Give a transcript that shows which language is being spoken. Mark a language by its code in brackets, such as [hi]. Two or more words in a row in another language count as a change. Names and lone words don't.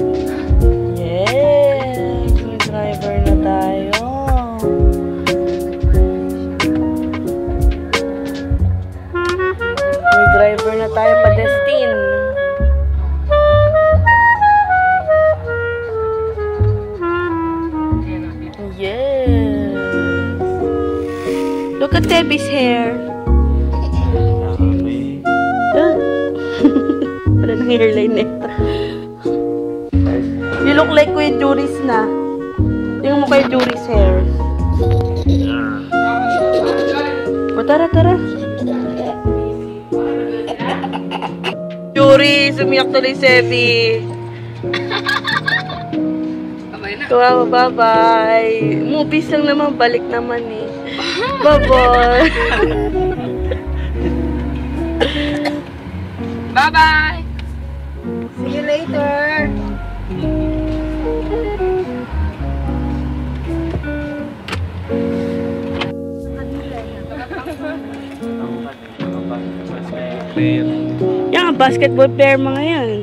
[tl] Yes, may driver na tayo. May driver na tayo pa Destin. Ayan, dito. [en] Yes. Look at Debbie's hair. [tl] Sabi, Ah. Wala nang hairline nito. [en] You look like Kuya Juris na. [tl] Tingnan mo kay Juris hair. O tara, tara. Juris, umiyak tuloy Sebi. Kamay na. Kawawa, bye-bye. Movies lang naman, balik naman eh. [en] Bye-bye. Bye-bye! See you later! [tl] player. Yan, [en] basketball player [tl] mga yan.